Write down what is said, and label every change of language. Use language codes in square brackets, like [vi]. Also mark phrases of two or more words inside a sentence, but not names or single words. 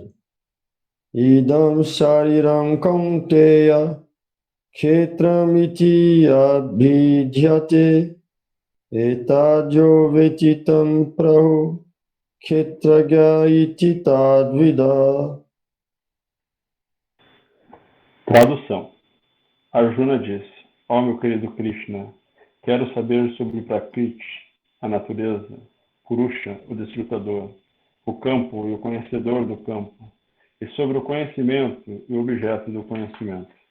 [sa] Idam Shariram Kaunteya Khetramiti Abhidhyate Etadyo Vetitam Prahu Khetragya iti tadvida. [pt] Tradução. Arjuna disse: ó meu querido Krishna, quero saber sobre Prakriti, a natureza, Purusha, o desfrutador, o campo e o conhecedor do campo, e sobre o conhecimento e o objeto do conhecimento.